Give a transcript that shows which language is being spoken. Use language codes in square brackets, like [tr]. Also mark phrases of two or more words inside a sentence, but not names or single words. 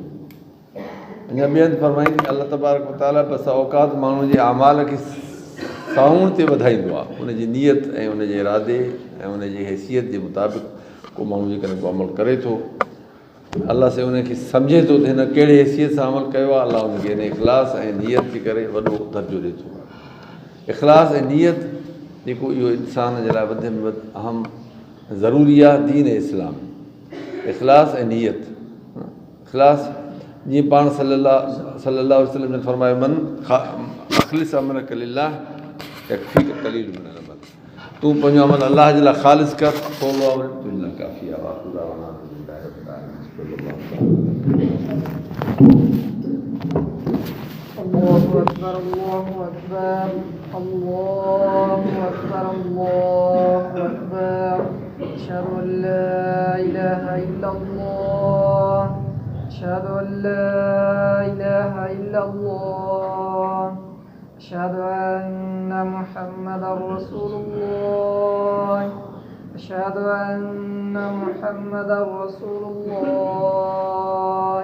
[sd] अञा ॿियनि फरमाईंदी [ar] الله تبارك وتعالى [sd] बस औकात माण्हू जे अमाल खे साउण ते वधाईंदो आहे, उनजी नियत ऐं उनजे इरादे ऐं उनजी हैसियत जे मुताबिक़ को माण्हू जेकॾहिं को अमल करे थो, अलाह से उनखे सम्झे थो त हिन कहिड़े हैसियत सां अमल कयो आहे, अलाह उनखे हिन इख़लास ऐं नियत जे करे वॾो दर्जो ॾिए थो। इख़लास ऐं नियत जेको इहो इंसान जे लाइ वधि में वधि अहम ज़रूरी आहे दीन इस्लाम। इख़लास ऐं नियत, इख़लास जीअं पाण [ar] صلى الله عليه وسلم [sd] ने फरमायो, [ar] من أخلص عملك لله يكفيك قليل من العمل, [sd] तूं पंहिंजो अमल अलाह जे लाइ ख़ालिस कर, थोरो अमल तुंहिंजे लाइ काफ़ी आहे। [ar] الله أكبر، الله أكبر، الله أكبر، الله أكبر. أشهد أن لا إله إلا الله، أشهد أن لا إله إلا الله، أشهد أن محمدا رسول الله، أشهد أن محمدا رسول الله.